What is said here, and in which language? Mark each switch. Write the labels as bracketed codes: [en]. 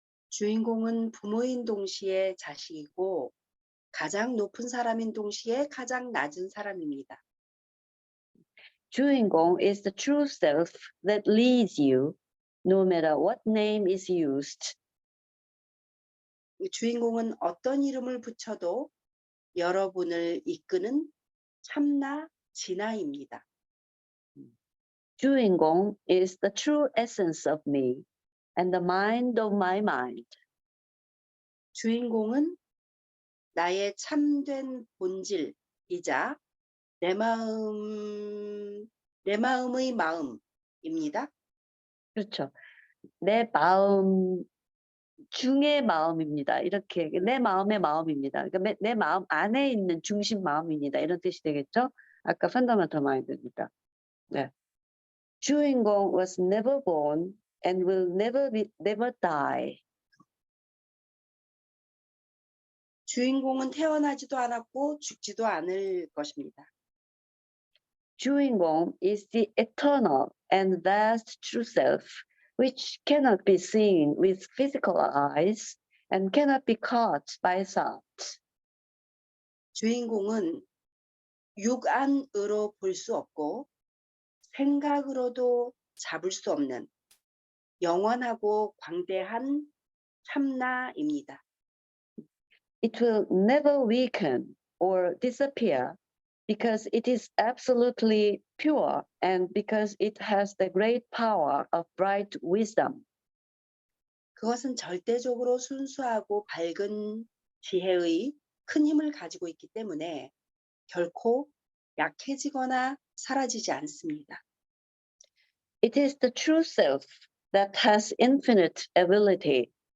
[ko] 주인공은 부모인 동시에 자식이고 가장 높은 사람인 동시에 가장 낮은 사람입니다. [en] 주인공 is the true self that leads you, no matter what name is used. [ko] 주인공은 어떤 이름을 붙여도 여러분을 이끄는 참나 진아입니다. [en] 주인공 is the true essence of me and the mind of my mind. [ko] 주인공은 나의 참된 본질이자 내 마음의 마음입니다. 그렇죠. 내 마음 중의 마음입니다. 이렇게 내 마음의 마음입니다. 그러니까 내 마음 안에 있는 중심 마음입니다. 이런 뜻이 되겠죠? 아까 [en] fundamental mind [ko] 입니다. 네. [en] 주인공 was never born and will never die. [ko] 주인공은 태어나지도 않았고 죽지도 않을 것입니다. [en] 주인공 is the eternal and vast true self, which cannot be seen with physical eyes and cannot be caught by thought. [ko] 주인공은 육안으로 볼 수 없고 생각으로도 잡을 수 없는 영원하고 광대한 참나입니다. [en] It will never weaken or disappear because it is absolutely pure and because it has the great power of bright wisdom. [ko] 그것은 절대적으로 순수하고 밝은 지혜의 큰 힘을 가지고 있기 때문에 결코 약해지거나 사라지지 않습니다. [en] It is the true self that has infinite ability.